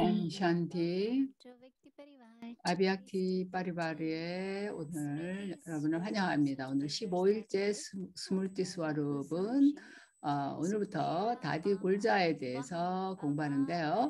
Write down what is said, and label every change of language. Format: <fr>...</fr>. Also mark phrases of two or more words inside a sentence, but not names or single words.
<hi>ओम् शान्ति. जो व्यक्ति परिवार</hi> <ko>아비약티 파리바리에 오늘 여러분을 환영합니다. 오늘 15일째 스물티 스와룹은 오늘부터 다디 굴자에 대해서 공부하는데요.</ko>